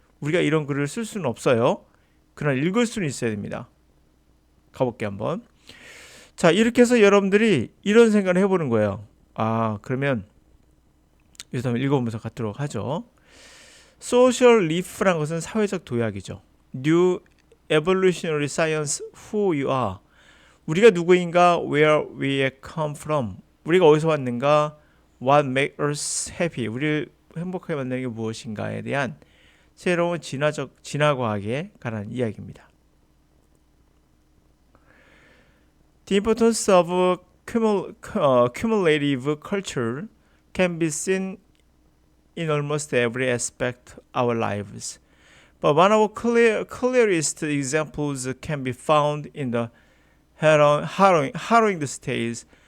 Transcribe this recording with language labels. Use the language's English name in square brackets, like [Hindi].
[Korean] 우리가 이런 글을 쓸 수는 없어요. 그러나 읽을 수는 있어야 됩니다. 가볼게요 한번. 자, 이렇게 해서 여러분들이 이런 생각을 해보는 거예요. 그러면 여기서 한번 읽어보면서 갖도록 하죠. Social Leaf라는 것은 사회적 도약이죠. [English] New Evolutionary Science Who You Are. [Korean] 우리가 누구인가, [English] Where we come from. [Korean] 우리가 어디서 왔는가, [English] What makes us happy. [Korean] 우리를 행복하게 만드는 게 무엇인가에 대한 새로운 진화과학에 관한 이야기입니다. [English] The importance of cumulative culture can be seen in almost every aspect of our lives. But one of the clearest examples can be found in the harrowing stories